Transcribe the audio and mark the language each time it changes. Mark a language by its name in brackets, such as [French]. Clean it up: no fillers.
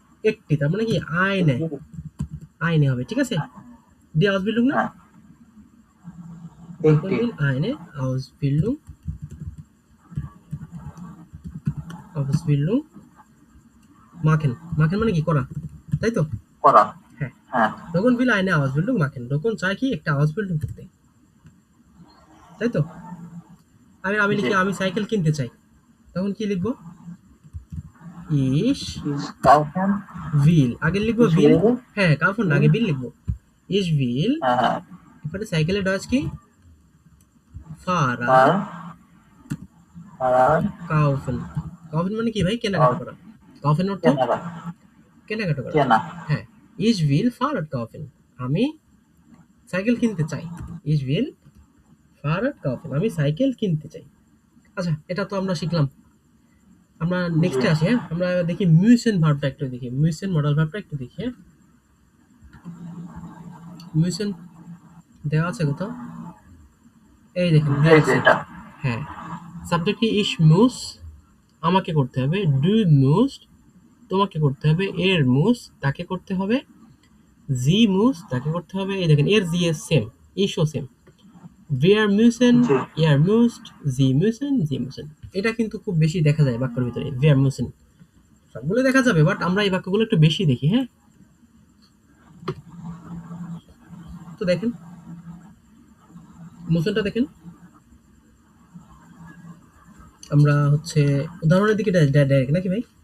[Bangla] একটি, তার মানে কি eine, eine হবে, ঠিক আছে? [German] Die Ausbildung না? [Bangla] হ্যাঁ [German] Dokun [Bangla] একটি [German] will eine Ausbildung machen, machen [Bangla] মানে কি করা, তাই তো? করা হ্যাঁ, হ্যাঁ [German] Dokun will eine Ausbildung machen, [Bangla] Dokun চায় কি একটা Ausbildung করতে, তাই তো? আমি জি লিখি আমি সাইকেল কিনতে চাই, তখন কি লিখবো? [German] Ich is kaufen [Bangla] will, আগে লিখবো [German] is will, will [Bangla] হ্যাঁ kaufen না, আগে will লিখবো। [German] Ich will, [Bangla] হ্যাঁ এরপরে সাইকেলের ডয়েচ কি? Fahrrad আর আর kaufen, kaufen মানে কি ভাই? কেনাকাটা করা। kaufen অর্থ কেনারা কেনাকাটা করা। কেনা হ্যাঁ, [German] ich will Fahrrad kaufen, [Bangla] আমি সাইকেল কিনতে চাই। [German] ich will Fahrrad kaufen, [Bangla] আমি সাইকেল কিনতে চাই। আচ্ছা, এটা তো আমরা শিখলাম। আমরা নেক্সটে আসি, হ্যাঁ? আমরা দেখি müssen ভার্বটা একটু দেখি, müssen মডেল ভার্বটা একটু দেখি, হ্যাঁ? müssen দেওয়া আছে কোথাও? এই দেখেন দেওয়া এই যে এটা হ্যাঁ, সাবজেক্ট কি? [German] ich muss, [Bangla] আমাকে করতে হবে। [German] du musst, [Bangla] তোমাকে করতে হবে। [German] er muss, [Bangla] তাকে করতে হবে। [German] sie muss, [Bangla] তাকে করতে হবে। এই দেখেন এর জি এর সেম, ইশও সেম। [German] wir müssen, [Bangla] জি [German] er müsst, sie müssen, sie müssen। [Bangla] এটা কিন্তু খুব বেশি দেখা যায় বাক্যের ভিতরে, [German] wir müssen। [Bangla] সবগুলো দেখা যাবে, বাট আমরা এই বাক্যগুলো একটু বেশি দেখি, হ্যাঁ? তো দেখেন মুসনটা দেখেন, আমরা হচ্ছে উদাহরণের দিকে ডাইরেক্ট নাকি ভাই?